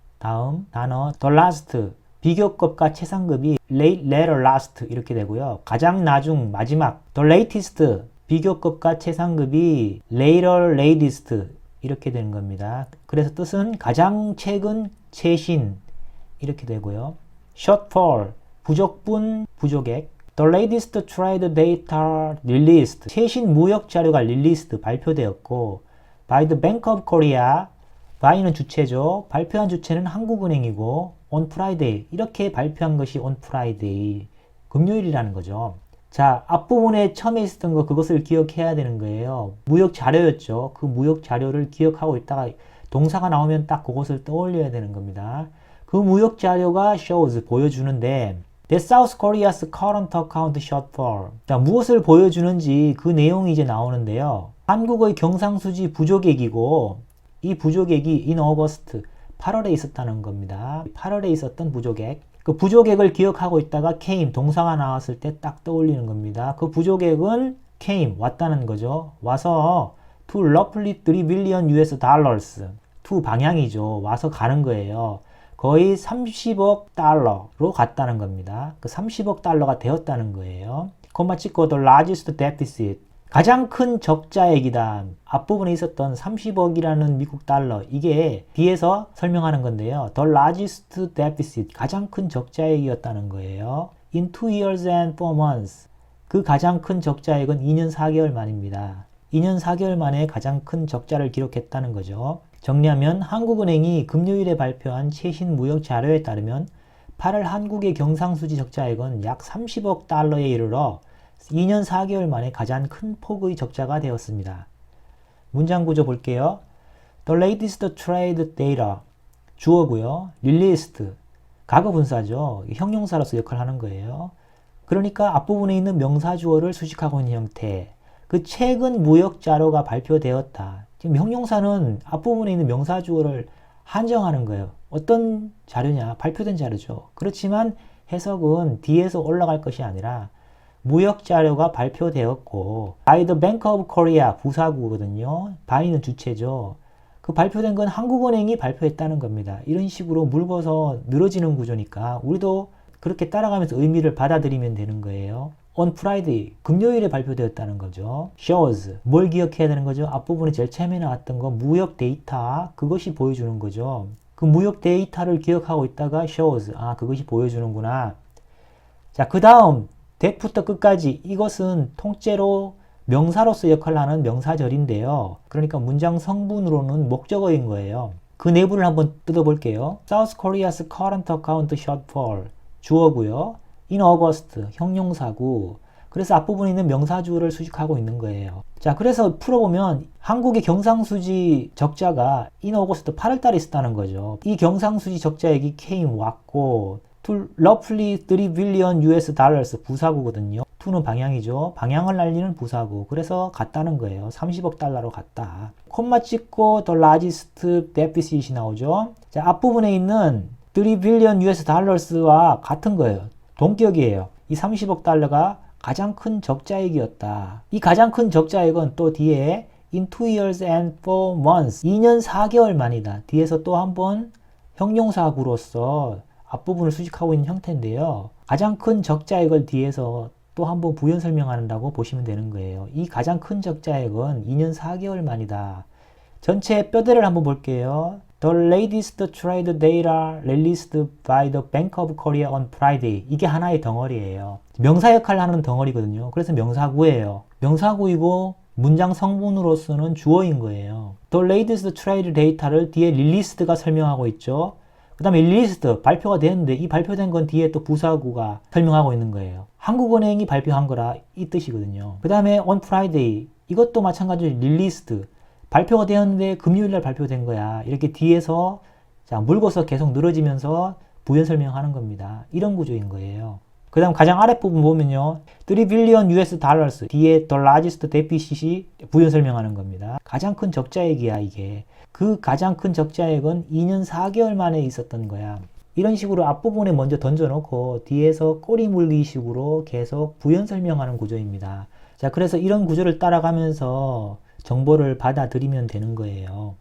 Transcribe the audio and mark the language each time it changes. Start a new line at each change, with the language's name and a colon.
Korean: 다음 단어
English: the last,
Korean: 비교급과 최상급이 late, later, last 이렇게 되고요. 가장 나중, 마지막. the latest, 비교급과 최상급이 later, latest 이렇게 되는 겁니다. 그래서 뜻은 가장 최근, 최신 이렇게 되고요. shortfall, 부족분, 부족액.
English: the latest trade data released,
Korean: 최신 무역 자료가
English: released,
Korean: 발표되었고
English: by the Bank of Korea, by는 주체죠.
Korean: 발표한 주체는 한국은행이고
English: on Friday,
Korean: 이렇게 발표한 것이 on Friday, 금요일이라는 거죠. 자, 앞부분에 처음에 있었던 거, 그것을 기억해야 되는 거예요. 무역 자료였죠. 그 무역 자료를 기억하고 있다가 동사가 나오면 딱 그것을 떠올려야 되는 겁니다. 그 무역 자료가 shows, 보여주는데
English: that South Korea's current account shortfall,
Korean: 자, 무엇을 보여주는지 그 내용이 이제 나오는데요. 한국의 경상수지 부족액이고 이 부족액이
English: in August,
Korean: 8월에 있었다는 겁니다. 8월에 있었던 부족액. 그 부족액을 기억하고 있다가 came, 동사가 나왔을 때 딱 떠올리는 겁니다. 그 부족액은 came, 왔다는 거죠. 와서
English: to roughly 3 billion US dollars, to
Korean: 방향이죠. 와서 가는 거예요. 거의 30억 달러로 갔다는 겁니다. 그 30억 달러가 되었다는 거예요. 콤마 찍고
English: the largest deficit,
Korean: 가장 큰 적자액이다. 앞부분에 있었던 30억이라는 미국 달러, 이게 뒤에서 설명하는 건데요.
English: The largest deficit,
Korean: 가장 큰 적자액이었다는 거예요.
English: In 2 years and 4 months,
Korean: 그 가장 큰 적자액은 2년 4개월 만입니다. 2년 4개월 만에 가장 큰 적자를 기록했다는 거죠. 정리하면 한국은행이 금요일에 발표한 최신 무역 자료에 따르면 8월 한국의 경상수지 적자액은 약 30억 달러에 이르러 2년 4개월 만에 가장 큰 폭의 적자가 되었습니다. 문장 구조 볼게요.
English: The latest trade data,
Korean: 주어고요. released, 과거 분사죠. 형용사로서 역할을 하는 거예요. 그러니까 앞부분에 있는 명사 주어를 수식하고 있는 형태. 그 최근 무역 자료가 발표되었다. 지금 형용사는 앞부분에 있는 명사 주어를 한정하는 거예요. 어떤 자료냐? 발표된 자료죠. 그렇지만 해석은 뒤에서 올라갈 것이 아니라 무역 자료가 발표되었고
English: by the Bank of Korea,
Korean: 부사구거든요. by는 주체죠. 그 발표된 건 한국은행이 발표했다는 겁니다. 이런 식으로 물궈서 늘어지는 구조니까 우리도 그렇게 따라가면서 의미를 받아들이면 되는 거예요.
English: on Friday,
Korean: 금요일에 발표되었다는 거죠. shows, 뭘 기억해야 되는 거죠? 앞부분에 제일 처음에 나왔던 거 무역 데이터, 그것이 보여주는 거죠. 그 무역 데이터를 기억하고 있다가 shows, 아, 그것이 보여주는구나. 자, 그 다음 that부터 끝까지 이것은 통째로 명사로서 역할을 하는 명사절인데요. 그러니까 문장 성분으로는 목적어인 거예요. 그 내부를 한번 뜯어볼게요.
English: South Korea's current account shortfall
Korean: 주어고요.
English: In August
Korean: 형용사고. 그래서 앞부분에 있는 명사주어를 수식하고 있는 거예요. 자, 그래서 풀어보면 한국의 경상수지 적자가
English: in August
Korean: 8월달에 있었다는 거죠. 이 경상수지 적자액이
English: came
Korean: 왔고
English: to roughly 3 billion US dollars
Korean: 부사구거든요. to는 방향이죠. 방향을 알리는 부사구. 그래서 같다는 거예요. 30억 달러로 같다. 콤마 찍고 the largest deficit이 나오죠. 자, 앞부분에 있는
English: 3 billion US dollars
Korean: 와 같은 거예요. 동격이에요. 이 30억 달러가 가장 큰 적자액이었다. 이 가장 큰 적자액은 또 뒤에
English: in 2 years and 4 months
Korean: 2년 4개월 만이다. 뒤에서 또 한 번 형용사구로서 앞부분을 수식하고 있는 형태인데요. 가장 큰 적자액을 뒤에서 또 한 번 부연 설명한다고 보시면 되는 거예요. 이 가장 큰 적자액은 2년 4개월 만이다. 전체 뼈대를 한번 볼게요.
English: The latest trade data released by the Bank of Korea on Friday.
Korean: 이게 하나의 덩어리예요. 명사 역할을 하는 덩어리거든요. 그래서 명사구예요. 명사구이고 문장 성분으로서는 주어인 거예요.
English: The latest trade data
Korean: 를 뒤에 released가 설명하고 있죠. 그 다음에 released 발표가 됐는데 이 발표된 건 뒤에 또 부사구가 설명하고 있는 거예요. 한국은행이 발표한 거라 이 뜻이거든요. 그 다음에
English: on Friday
Korean: 이것도 마찬가지로 released 발표가 되었는데 금요일날 발표된 거야. 이렇게 뒤에서 자, 물고서 계속 늘어지면서 부연 설명하는 겁니다. 이런 구조인 거예요. 그 다음 가장 아랫부분 보면요.
English: 3 billion US dollars
Korean: 뒤에
English: the largest deficit이
Korean: 부연 설명하는 겁니다. 가장 큰 적자액이야 이게. 그 가장 큰 적자액은 2년 4개월 만에 있었던 거야. 이런 식으로 앞부분에 먼저 던져놓고 뒤에서 꼬리 물기 식으로 계속 부연 설명하는 구조입니다. 자, 그래서 이런 구조를 따라가면서 정보를 받아들이면 되는 거예요.